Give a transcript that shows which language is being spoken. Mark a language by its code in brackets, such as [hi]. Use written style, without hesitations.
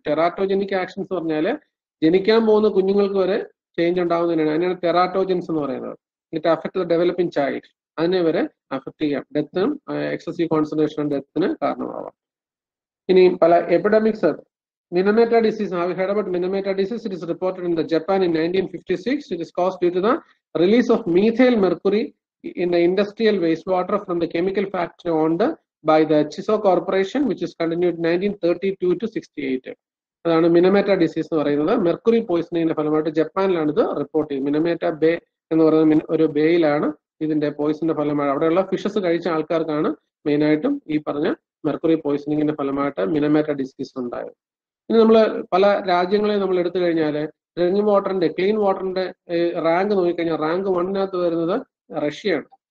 [ml] ടെറാറ്റോജനിക് actions പറഞ്ഞാൽ ജനിക്കാൻ പോകുന്ന കുഞ്ഞുങ്ങൾക്ക് വരെ ചേഞ്ച് ഉണ്ടാകുന്നതിനാണ്, അതിനാണ് ടെറാറ്റോജൻസ് എന്ന് പറയുന്നത്. [en] it affect the developing child, [ml] അതിനെ വരെ അഫക്ട് ചെയ്യാം. ഡെത്തിനും എക്സസീവ് കോൺസെൻട്രേഷൻ ഡെത്തിന് കാരണമാവാം. ഇനി പല epidemics, Minamata disease. [en] Have you heard about Minamata disease? It is reported in Japan in 1956. It is caused due to the release of methyl mercury in the industrial wastewater from the chemical factory owned by the Chiso Corporation, which is continued 1932 to 68. [ml] അതാണ് മിനമേറ്റ disease എന്ന് പറയുന്നത്. Mercury പോയിസണിങ്ങിന്റെ ഫലമായിട്ട് ജപ്പാനിലാണ് ഇത് report ചെയ്തത്. മിനമേറ്റ bay എന്ന് പറയുന്ന ഒരു ബേയിലാണ് ഇതിന്റെ പോയിസണിന്റെ ഫലമായി, അവിടെയുള്ള ഫിഷസ് കഴിച്ച ആൾക്കാർക്കാണ് മെയിനായിട്ടും ഈ പറഞ്ഞ മെർക്കുറി പോയിസണിങ്ങിന്റെ ഫലമായിട്ട് മിനമേറ്റ ഡിസീസ് ഉണ്ടായത്. ഇനി നമ്മൾ പല രാജ്യങ്ങളെ നമ്മൾ എടുത്തു കഴിഞ്ഞാൽ ഡ്രിങ്കിങ് വാട്ടറിന്റെ, ക്ലീൻ വാട്ടറിന്റെ റാങ്ക് നോക്കിക്കഴിഞ്ഞാൽ റാങ്ക് 1-നകത്ത് വരുന്നത് റഷ്യയാണ്.